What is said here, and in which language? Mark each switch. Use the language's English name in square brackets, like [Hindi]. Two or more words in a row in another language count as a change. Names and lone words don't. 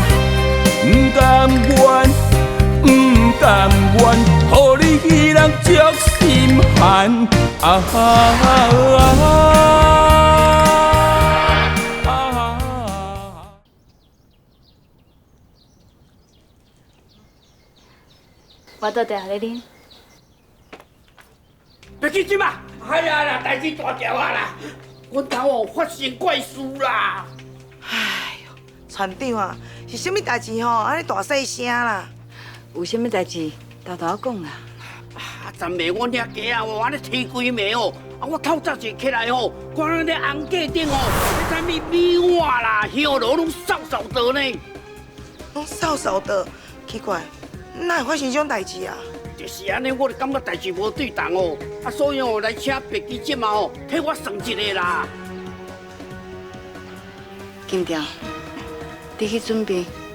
[Min Nan Chinese] 不甘愿，不甘愿，予你彼人足心寒。我倒茶互你啉。别去啉啊！哎呀，代志大条啊啦！阮头哦发生怪事啦！哎呦，船长啊，是啥物代志吼？安尼大细声啦！有啥物代志，偷偷讲啦。啊，昨暝我遐鸡啊，安尼啼规暝哦，我透早就起来哦，看咱咧红架顶哦，迄啥物米碗啦、香炉拢扫扫倒呢。拢扫扫的，奇怪，哪会发生这种代志啊？就是安尼，我就感觉代志无对重哦，所以哦来请白记姐嘛哦，替我算一个啦。金条，你去准备。